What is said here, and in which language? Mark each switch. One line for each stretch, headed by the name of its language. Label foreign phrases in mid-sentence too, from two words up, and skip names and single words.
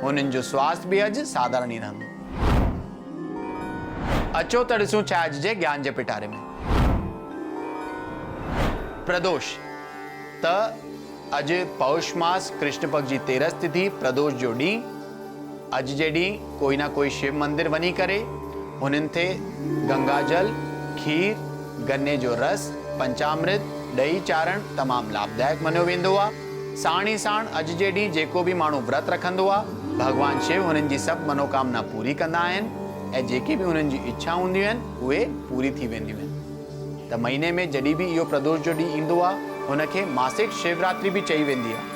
Sindhi: हुननि जो स्वास्थ्य भी अॼु साधारण ई रहंदो। अचो त ॾिसूं छा अॼु जे ज्ञान जे पिटारे में। प्रदोष। त अॼु पौष मास, कृष्ण पक्ष जी 13 तिथि, प्रदोष जो ॾींहुं। अॼु जे ॾींहुं कोई ना कोई शिव मंदिर वञी करे हुननि ते गंगा जल, खीर, गन्ने जो रस, पंचामृत ॾही चाढ़ण तमामु लाभदायक मञियो वेंदो आहे। साण ई साण अॼु जे ॾींहुं जेको बि माण्हू व्रत रखंदो आहे, भॻवान शिव हुननि जी सभु मनोकामना पूरी कंदा आहिनि ऐं जेकी बि हुननि जी इच्छा हूंदियूं आहिनि उहे पूरी थी वेंदियूं आहिनि। त महीने में जॾहिं बि इहो प्रदोष जो ॾींहुं ईंदो आहे हुनखे मासिक शिवरात्रि बि चई वेंदी आहे।